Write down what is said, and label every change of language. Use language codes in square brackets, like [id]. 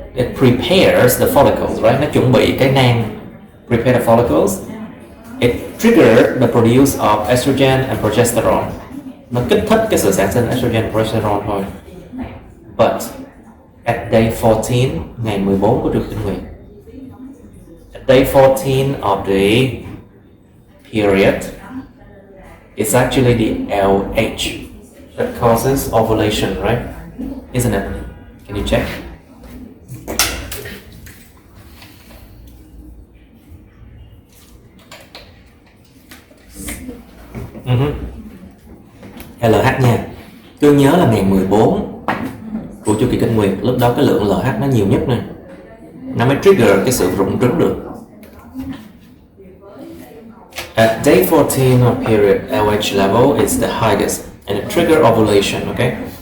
[en] It prepares the follicles, right? [vi] Nó chuẩn bị cái nang, [en] prepare the follicles. It trigger the produce of estrogen and progesterone. [vi] Nó kích thích cái sự sản sinh [en] estrogen and progesterone [vi] thôi. [en] But at day 14, [vi] ngày 14 của chu kinh nguyệt, [en] at day 14 of the period, it's actually the LH that causes ovulation, right? Isn't it? Can you check? [vi] LH nha. Tôi nhớ là ngày 14 của chu kỳ kinh nguyệt, lúc đó cái lượng LH nó nhiều nhất nè, nó mới trigger cái sự rụng trứng được. [en] At day 14 of period, LH level is the highest and it trigger ovulation, okay?